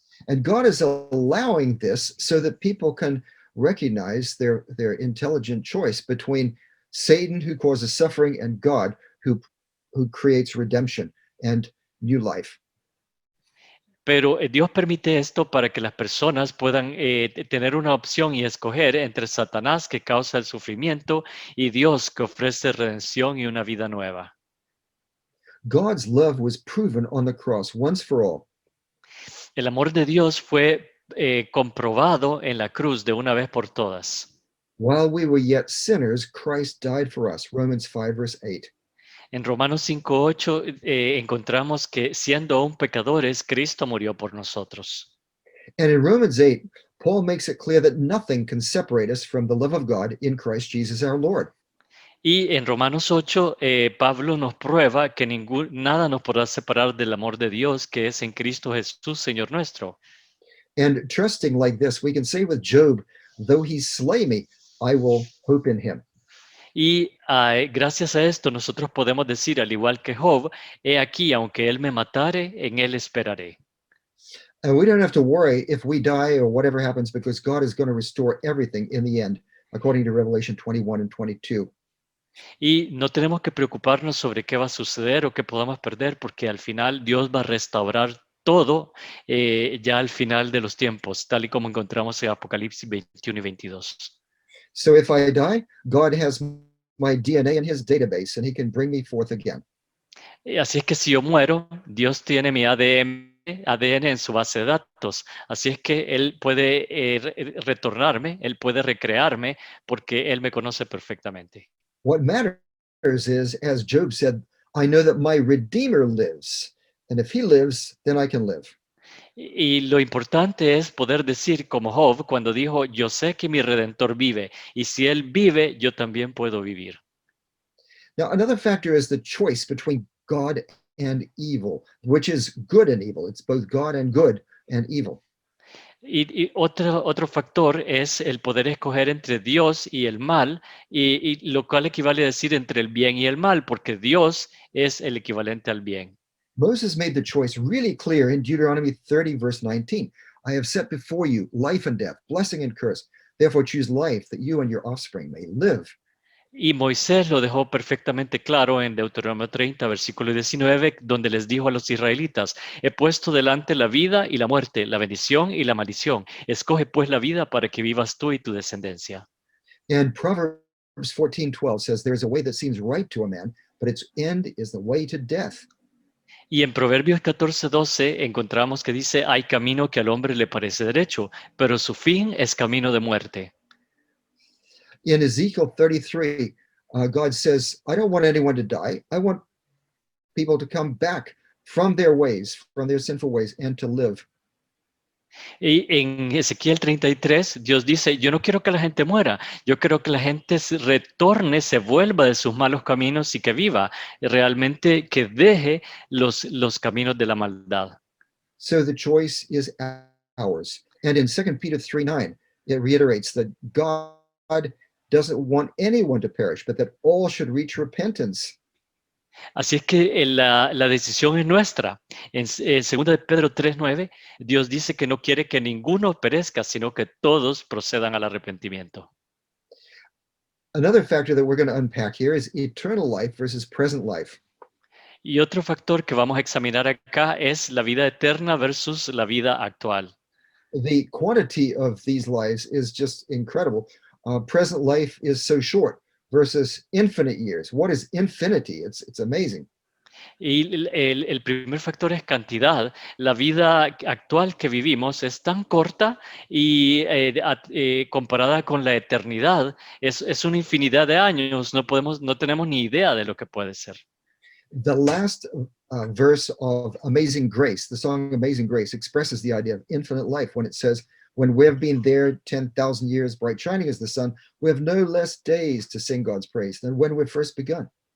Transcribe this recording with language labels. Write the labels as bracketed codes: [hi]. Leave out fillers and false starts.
[en] And God is allowing this so that people can recognize their intelligent choice between Satan, who causes suffering, and God, who creates redemption and new life. [es] Pero Dios permite esto para que las personas puedan tener una opción y escoger entre Satanás, que causa el sufrimiento, y Dios, que ofrece redención y una vida nueva. [en] God's love was proven on the cross once for all. [es] El amor de Dios fue comprobado en la cruz de una vez por todas. [en] While we were yet sinners, Christ died for us. Romans 5, verse 8. [es] En Romanos 5:8 encontramos que siendo aún pecadores, Cristo murió por nosotros. [en] And in Romans 8, Paul makes it clear that nothing can separate us from the love of God in Christ Jesus our Lord. [es] Y en Romanos 8, Pablo nos prueba que nada nos podrá separar del amor de Dios que es en Cristo Jesús, Señor nuestro. [en] And trusting like this, we can say with Job, though he slay me, I will hope in him. [es] Y gracias a esto nosotros podemos decir, al igual que Job, he aquí, aunque él me matare, en él esperaré. [en] And we don't have to worry if we die or whatever happens, because God is going to restore everything in the end, according to Revelation 21 and 22. [es] Y no tenemos que preocuparnos sobre qué va a suceder o qué podamos perder, porque al final Dios va a restaurar todo ya al final de los tiempos, tal y como encontramos en Apocalipsis 21 y 22. [en] So if I die, God has my DNA in his database, and he can bring me forth again. [es] Así es que si yo muero, Dios tiene mi ADN en su base de datos. Así es que Él puede retornarme, Él puede recrearme, porque Él me conoce perfectamente. [en] What matters is, as Job said, I know that my Redeemer lives, and if he lives, then I can live. [es] Y lo importante es poder decir como Job cuando dijo, yo sé que mi Redentor vive, y si Él vive, yo también puedo vivir. [en] Now, another factor is the choice between God and evil, which is good and evil. It's both God and good and evil. [es] Y otro factor es el poder escoger entre Dios y el mal, y lo cual equivale a decir entre el bien y el mal, porque Dios es el equivalente al bien. [en] Moses made the choice really clear in Deuteronomy 30, verse 19. I have set before you life and death, blessing and curse. Therefore choose life, that you and your offspring may live. [es] Y Moisés lo dejó perfectamente claro en Deuteronomio 30, versículo 19, donde les dijo a los israelitas, he puesto delante la vida y la muerte, la bendición y la maldición. Escoge pues la vida para que vivas tú y tu descendencia. [en] And Proverbs 14:12 says, there is a way that seems right to a man, but its end is the way to death. [es] Y en Proverbios 14:12 encontramos que dice, hay camino que al hombre le parece derecho, pero su fin es camino de muerte. [en] In Ezekiel 33, God says, I don't want anyone to die. I want people to come back from their ways, from their sinful ways, and to live. [es] Y en Ezequiel 33, Dios dice, yo no quiero que la gente muera, yo quiero que la gente retorne, se vuelva de sus malos caminos y que viva, realmente que deje los caminos de la maldad. [en] So the choice is ours. And in 2 Peter 3:9, it reiterates that God doesn't want anyone to perish, but that all should reach repentance. [es] Así es que la decisión es nuestra. En 2 de Pedro 3:9, Dios dice que no quiere que ninguno perezca, sino que todos procedan al arrepentimiento. [en] Another factor that we're going to unpack here is eternal life versus present life. [es] Y otro factor que vamos a examinar acá es la vida eterna versus la vida actual. [en] The quantity of these lives is just incredible. present life is so short versus infinite years. What is infinity? It's amazing. [es] Y el primer factor es cantidad. La vida actual que vivimos es tan corta y comparada con la eternidad, es una infinidad de años. No tenemos ni idea de lo que puede ser. [en] The last verse of Amazing Grace, the song Amazing Grace, expresses the idea of infinite life when it says, when we have been there 10,000 years, bright shining as the sun, we have no less days to sing God's praise than when we first begun.